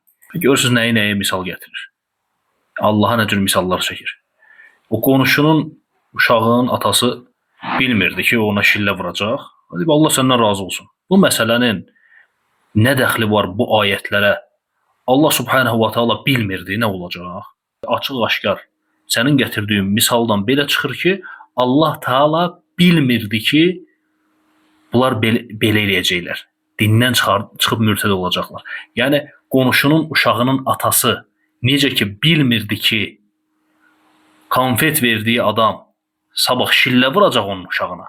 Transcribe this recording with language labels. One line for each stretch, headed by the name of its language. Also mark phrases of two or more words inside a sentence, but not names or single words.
Azerbaijani: Görürsünüz nəyə misal gətirir. Allaha nə cür misallar çəkir. O qonşunun, uşağın atası bilmirdi ki, ona şillə vuracaq. Deyib, Allah səndən razı olsun. Bu məsələnin nə dəxli var bu ayətlərə? Allah
Arabic: سبحانه وتعالى
Azerbaijani: bilmirdi nə olacaq. Açıq-aşkar sənin gətirdiyin misaldan belə çıxır ki, Allah Teala bilmirdi ki, bunlar belə eləyəcəklər. Dindən çıxıb mürtəd olacaqlar. Yəni, qonşunun uşağının atası necə ki bilmirdi ki, konfet verdiyi adam sabah şillə vuracaq onun uşağına.